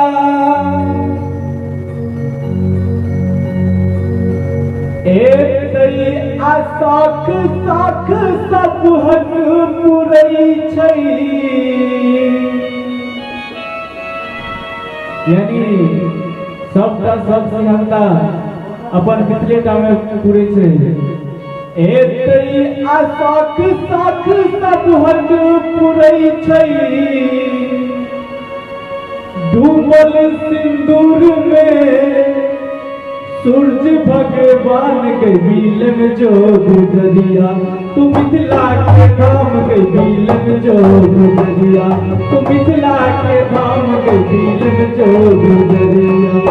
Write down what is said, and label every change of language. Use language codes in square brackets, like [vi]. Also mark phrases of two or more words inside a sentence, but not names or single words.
[mai] एतै आ साख साख सबहक पुरै छै, यानी सबटा सब सिंहता अपन मिथिलेटा में पुरै छै। एतै आ साख साख सबहक पुरै छै, डूबल सिंदूर में सूरज भगवान के बिलन जो गुजरिया। तू मिथिला के धाम के बिलन जो गुजरिया, तू मिथिला के धाम के बिलन जो गुजरिया।